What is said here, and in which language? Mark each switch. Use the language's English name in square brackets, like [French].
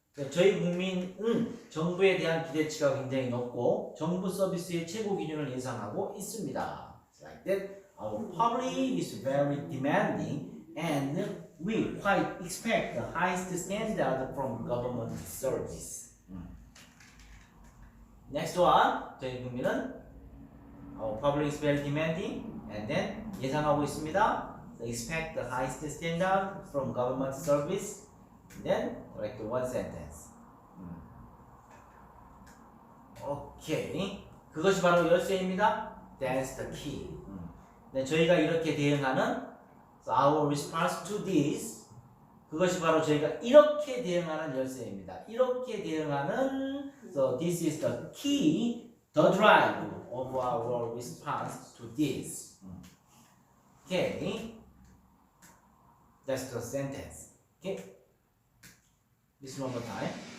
[Korean] 저희 국민은 정부에 대한 기대치가 굉장히 높고 정부 서비스의 최고 기준을 예상하고 있습니다. [English] Like that, our public is very demanding and we quite expect the highest standard from government service. Next one, [Korean] 저희 국민은 [English] our public is very demanding and then [Korean] 예상하고 있습니다. [English] So expect the highest standard from government service. Then correct one sentence. [Korean] 오케이. 그것이 바로 열쇠입니다. [English] That's the key. [Korean] 네, 저희가 이렇게 대응하는 [English] so our response to this [Korean] 그것이 바로 저희가 이렇게 대응하는 열쇠입니다. 이렇게 대응하는 [English] so this is the key, the drive of our response to this. Okay. That's the sentence. Okay. This one more time.